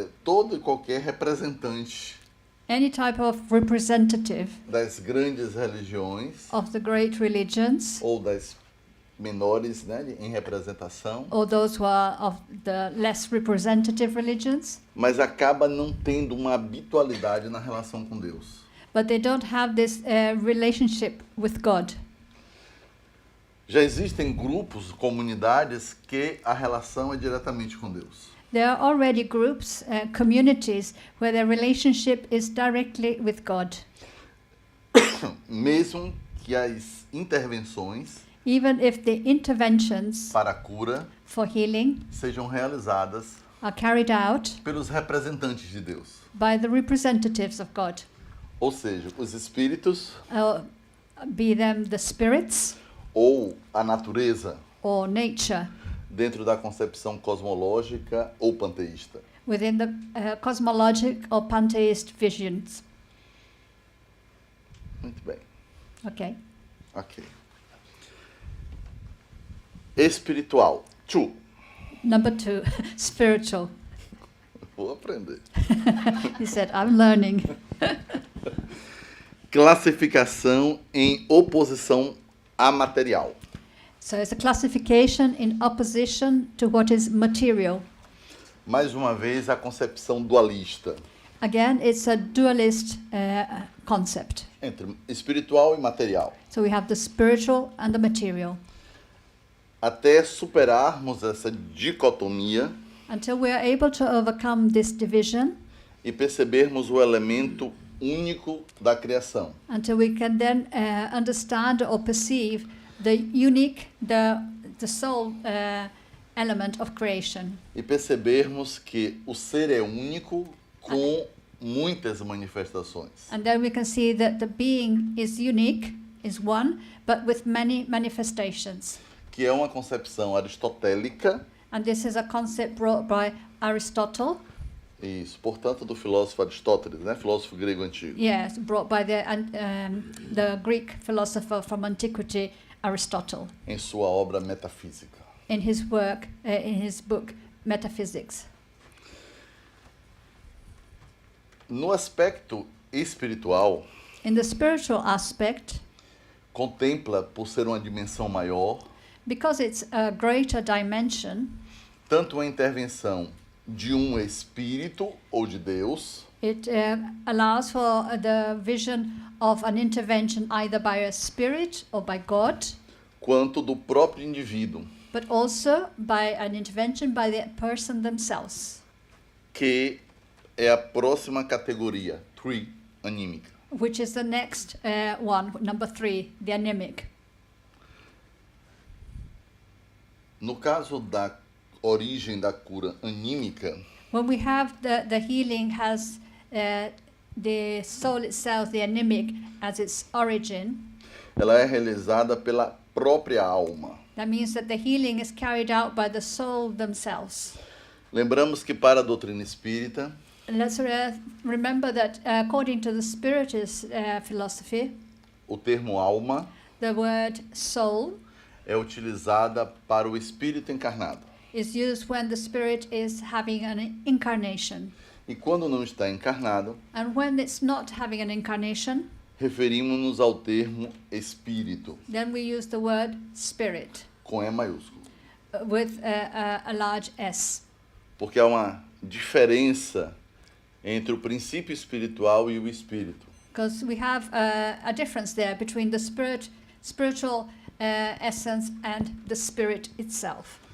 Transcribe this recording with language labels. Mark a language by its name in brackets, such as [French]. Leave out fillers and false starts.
[Portuguese] todo e qualquer representante [English] any type of representative [Portuguese] das grandes religiões [English] of the great religions, [Portuguese] ou das menores, né, em representação, [English] or those who are of the less representative religions, [Portuguese] mas acaba não tendo uma habitualidade na relação com Deus. [English] but they don't have this relationship with God. [Portuguese] Já existem grupos, comunidades que a relação é diretamente com Deus. [English] There are already groups, communities, where their relationship is directly with God. [Portuguese] Mesmo que as intervenções [English] Even if the interventions [Portuguese] para a cura [English] for healing [Portuguese] sejam realizadas [English] are carried out [Portuguese] pelos representantes de Deus. [English] by the representatives of God, [Portuguese] Ou seja, os espíritos [English] be them the spirits [Portuguese] ou a natureza [English] or nature, [Portuguese] dentro da concepção cosmológica ou panteísta. [English] within the cosmologic or pantheist visions. [Portuguese] Muito bem. [English] Okay. Ok. [Portuguese] Espiritual. 2. [English] Number 2, spiritual. [Portuguese] Vou aprender. [English] He said, I'm learning. [Portuguese] Classificação em oposição a material. [English] So it's a classification in opposition to what is material. [Portuguese] Mais uma vez, a concepção dualista [English] Again, it's a dualist concept. [Portuguese] entre espiritual e material. [English] So we have the spiritual and the material. [Portuguese] Até superarmos essa dicotomia [English] Until we are able to overcome this division, [Portuguese] e percebermos o elemento único da criação. [English] until we can then understand or perceive the unique, the soul element of creation. [Portuguese] E percebermos que o ser é único com muitas manifestações. [English] And then we can see that the being is unique, is one, but with many manifestations. [Portuguese] Que é uma concepção aristotélica, [English] And this is a concept brought by Aristotle. [Portuguese] isso, portanto, do filósofo Aristóteles, né? Filósofo grego antigo. [English] Yes, brought by the Greek philosopher from antiquity, Aristotle, [Portuguese] Em sua obra Metafísica. [English] in his work, in his book Metaphysics. [Portuguese] No aspecto espiritual, [English] In the spiritual aspect, [Portuguese] contempla, por ser uma dimensão maior, [English] because it's a greater dimension, [Portuguese] tanto a intervenção de um espírito ou de Deus, [English] it allows for the vision of an intervention either by a spirit or by God, [Portuguese] quanto do próprio indivíduo, [English] but also by an intervention by the person themselves, [Portuguese] que é a próxima categoria, 3, anímica. [English] which is the next one, number 3, the anemic. [Portuguese] No caso da origem da cura anímica, [English] When we have the healing has the soul itself, the anemic, as its origin, [Portuguese] ela é realizada pela própria alma. [English] that means that the healing is carried out by the soul themselves. [Portuguese] Lembramos que para a doutrina espírita, [English] And let's remember that according to the Spiritist philosophy, [Portuguese] o termo alma [English] the word soul [Portuguese] é utilizada para o espírito encarnado. [English] is used when the spirit is having an incarnation. [Portuguese] E quando não está encarnado, [English] And when it's not having an incarnation, [Portuguese] referimos-nos ao termo espírito, [English] then we use the word spirit [Portuguese] com E maiúsculo. [English] with a large S. [Portuguese] Porque há uma diferença entre o princípio espiritual e o espírito. [English] Because we have a difference there between the spiritual essence and the spirit itself.